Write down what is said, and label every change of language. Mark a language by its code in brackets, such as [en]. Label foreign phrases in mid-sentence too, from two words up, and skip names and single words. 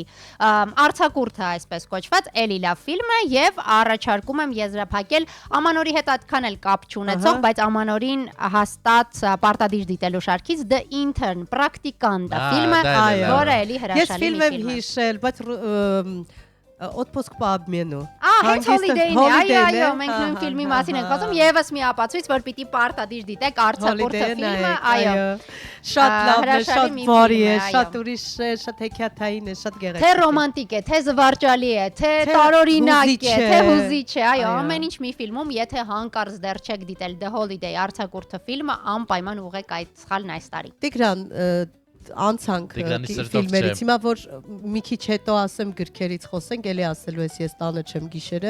[hy] արձակուրդը այսպես կոչված, էլի լավ ֆիլմ է եւ առաջարկում եմ եզրափակել Ամանորի հետ այդքան էլ կապ չունեցող, բայց Ամանորին հաստատ պարտադիր դիտելու շարքից The Intern Պրակտիկանտը ֆիլմը, որը էլի հրաշալի մի ֆիլմ է։ Ես ֆիլմ եմ հիշել, բայց Отпуск по обмену։ Հենց Holiday-ն է, այո, մենք նույն ֆիլմի մասին ենք խոսում, եւս մի ապացույց, որ պիտի պարտադիր դիտեք արձակուրդը ֆիլմը, այո։ Շատ լավն է, շատ բարի է, շատ ուրիշ է, շատ հեքիաթային է, շատ գեղեցիկ է։ Թե ռոմանտիկ է, թե զվարճալի է, թե տարօրինակ է, թե հուզիչ է, այո, ամեն ինչ մի ֆիլմում, եթե հանկարծ դեռ չեք դիտել The Holiday արձակուրդը ֆիլմը, անպայման ուղղեք այդ սխալն այս տարի։ Տիգրան, անցանք ֆիլմերից, հիմա որ մի քիչ հետո ասեմ գրքերից խոսենք, էլի ասելու ես ես տանը չեմ գիշերը։